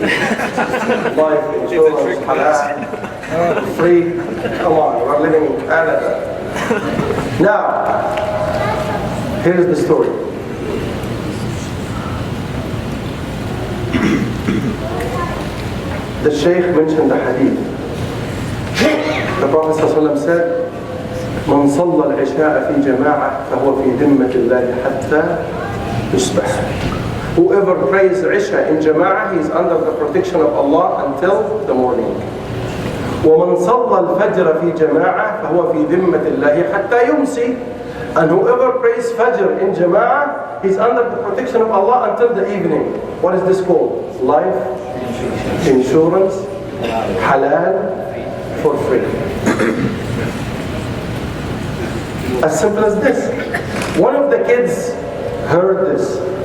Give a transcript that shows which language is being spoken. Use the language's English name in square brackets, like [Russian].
[English] Life insurance, halal, free. Come on, we're living in Canada. Now, here's the story. The Shaykh mentioned the hadith. The Prophet ﷺ said, [Arabic] من صلى العشاء في جماعة فهو في ذمة الله حتى يصبح. [English] Whoever prays Isha in Jama'ah, he is under the protection of Allah until the morning. [Arabic] ومن صلى الفجر في جماعة فهو في ذمة الله حتى يمسي. [English] And whoever prays Fajr in Jama'ah, he is under the protection of Allah until the evening. What is this called? Life insurance, halal, for free. As simple as this. One of the kids heard this.